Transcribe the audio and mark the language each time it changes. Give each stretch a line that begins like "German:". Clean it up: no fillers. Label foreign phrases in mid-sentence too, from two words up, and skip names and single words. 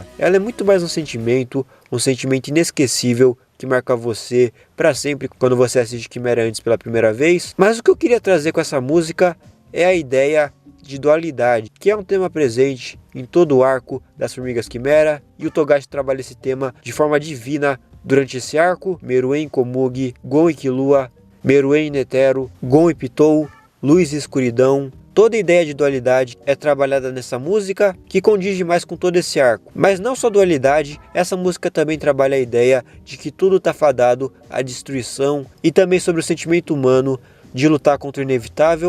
Portuguese: Ela é muito mais um sentimento inesquecível que marca você para sempre quando você assiste Chimera Ants pela primeira vez. Mas o que eu queria trazer com essa música é a ideia de dualidade, que é um tema presente em todo o arco das Formigas Quimera, e o Togashi trabalha esse tema de forma divina durante esse arco. Meruem Komugi, Gon e Killua, Meruem e Netero, Gon e Pitou, luz e escuridão. Toda a ideia de dualidade é trabalhada nessa música, que condiz demais com todo esse arco. Mas não só dualidade, essa música também trabalha a ideia de que tudo está fadado à destruição, e também sobre o sentimento humano de lutar contra o inevitável.